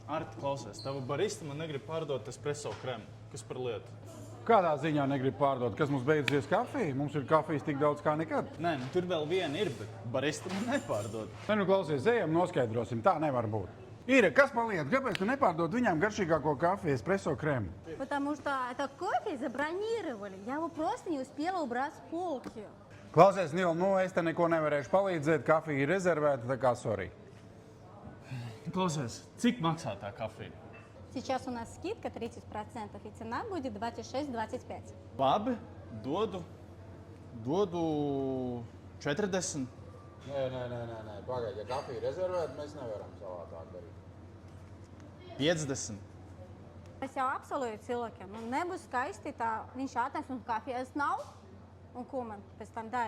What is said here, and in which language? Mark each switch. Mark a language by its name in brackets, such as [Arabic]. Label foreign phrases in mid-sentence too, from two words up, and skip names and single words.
[Latvian] Arti, klausies, tava barista man negrib pārdot espresso kremu. Kas par lietu? Kādā ziņā negrib pārdot? Kas mums beigusies kafija? Mums ir kafijas tik daudz kā nekad. Nē, nu, tur vēl viena ir, bet barista man nepārdod. Ne, nu klausies, ejam, noskaidrosim. Tā nevar būt. Ира, kas par lietu? Kāpēc tu nepārdod viņām garšīgāko kafiju, espresso krему? [Russian] Потому что это кофе забронировали. Я его просто не успела убрать с полки. [Latvian] Klausies, Nil, nu es te neko nevarēšu palīdzēt. Kafija ir rezervēta, tā kā sorry. Klausies, cik maksā tā kafija? [Russian] Сейчас у нас скидка 30%, и цена будет 26-25. [Latvian] Labi, dodu 40. Nē, pagaidi, ja kafija ir rezervēta, mēs nevaram savādāk darīt. 50. Es jau apsolīju cilvēkiem, nu nebūs skaisti tā, viņš atnēs un kafijas nav, un ko man pēc tam darīt?